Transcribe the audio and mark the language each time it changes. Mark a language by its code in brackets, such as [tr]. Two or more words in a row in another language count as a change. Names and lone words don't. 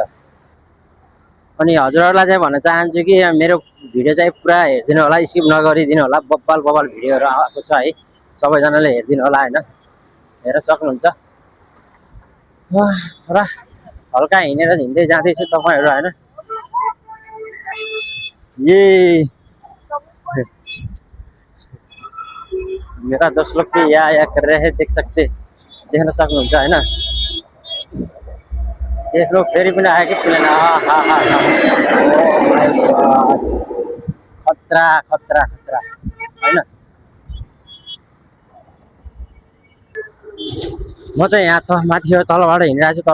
[ne] अनि हजुरहरूलाई चाहिँ भन्न चाहन्छु कि मेरो भिडियो चाहिँ पुरा हेरिदिनु होला, स्किप नगरिदिनु होला। बब्बाल बब्बाल भिडियोहरू आएको छ है। सबैजनाले हेरिदिनु होला होइन। हेरेर सक्नुहुन्छ। र हल्का हिँड्दै जाँदैछु तपाईँहरू होइन। [hi] ये मेरा दोस्त लोग भी या कर रहे हैं, देख सकते, [ne] देख्न सक्नुहुन्छ होइन। [hi] देख लो [ne] फेरि पनि आयो कि प्लेन। खतरा खतरा खतरा होइन। म चाहिँ यहाँ माथि तलबाट हिँडिरहेको छु।